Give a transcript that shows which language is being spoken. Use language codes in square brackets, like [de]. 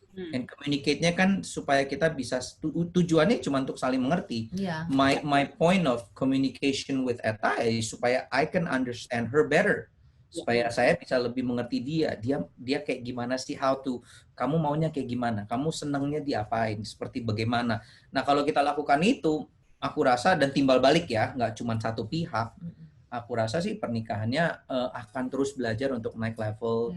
[id] and communicate-nya kan supaya kita bisa tujuannya cuma untuk saling mengerti. Iya. [en] My point of communication with Eta is supaya I can understand her better. [id] Supaya saya bisa lebih mengerti dia kayak gimana sih, kamu maunya kayak gimana, kamu senangnya diapain, seperti bagaimana. Nah kalau kita lakukan itu, aku rasa, dan timbal balik ya, nggak cuma satu pihak, aku rasa sih pernikahannya akan terus belajar untuk naik level.